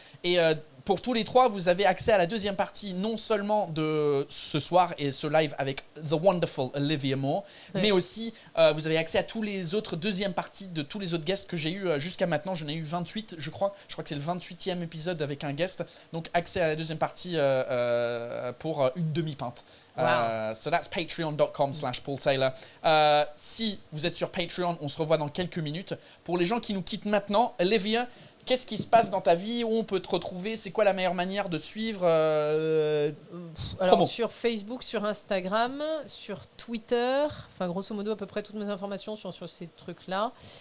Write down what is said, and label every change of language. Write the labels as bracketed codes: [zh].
[fr] Et pour tous les 3, vous avez accès à la deuxième partie, non seulement de ce soir et ce live avec The Wonderful Olivia Moore, Ouais. mais aussi vous avez accès à tous les autres deuxièmes parties de tous les autres guests que j'ai eu jusqu'à maintenant. J'en ai eu 28, je crois. Je crois que c'est le 28e épisode avec un guest. Donc accès à la deuxième partie pour une demi-pinte. Wow. [en] So that's patreon.com/Paul Taylor. [fr] Si vous êtes sur Patreon, on se revoit dans quelques minutes. Pour les gens qui nous quittent maintenant, Olivia, qu'est-ce qui se passe dans ta vie? Où on peut te retrouver? C'est quoi la meilleure manière de te suivre? Alors promo. sur Facebook, sur Instagram, sur Twitter, enfin grosso modo à peu près toutes mes informations sont sur ces trucs-là.